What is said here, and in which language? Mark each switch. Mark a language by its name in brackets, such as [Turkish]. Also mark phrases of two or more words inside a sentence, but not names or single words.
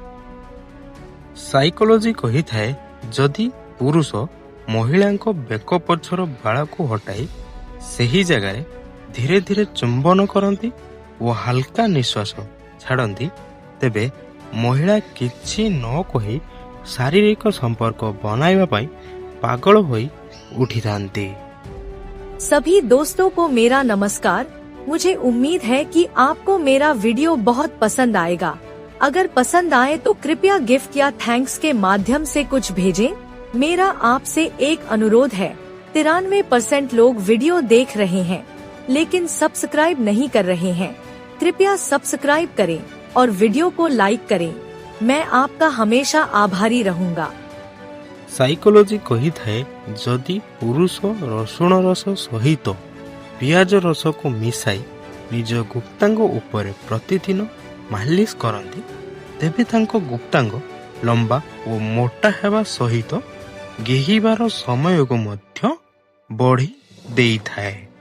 [Odia] ସାଇକୋଲୋଜି କହିଥାଏ ଯଦି ପୁରୁଷ ମହିଳାଙ୍କ ବେକ ପଛର ବାଳକୁ ହଟାଇ ସେହି ଜାଗାରେ ଧୀରେ ଧୀରେ ଚୁମ୍ବନ କରନ୍ତି ଓ ହାଲକା ନିଶ୍ୱାସ ଛାଡ଼ନ୍ତି ତେବେ ମହିଳା କିଛି ନ କହି ଶାରୀରିକ ସମ୍ପର୍କ ବନାଇବା ପାଇଁ ପାଗଳ ହୋଇ ଉଠିଥାନ୍ତି। [Hindi] सभी दोस्तों को मेरा नमस्कार। मुझे उम्मीद है कि आपको मेरा वीडियो बहुत पसंद आएगा। अगर पसंद आए तो कृपया गिफ्ट या थैंक्स के माध्यम से कुछ भेजें। मेरा आपसे एक अनुरोध है, 93% लोग वीडियो देख रहे हैं लेकिन सब्सक्राइब नहीं कर रहे हैं। कृपया सब्सक्राइब करें और वीडियो को लाइक करें। मैं आपका हमेशा आभारी रहूंगा। [Odia] ସାଇକୋଲୋଜି କହିଥାଏ ଯଦି ପୁରୁଷ ରସୁଣ ରସ ସହିତ ପିଆଜ ରସକୁ ମିଶାଇ ନିଜ ଗୁପ୍ତାଙ୍ଗ ଉପରେ ପ୍ରତିଦିନ ମାଲିସ କରନ୍ତି ତେବେ ତାଙ୍କ ଗୁପ୍ତାଙ୍ଗ ଲମ୍ବା ଓ ମୋଟା ହେବା ସହିତ ଗେହିବାର ସମୟକୁ ମଧ୍ୟ ବଢ଼ି ଦେଇଥାଏ।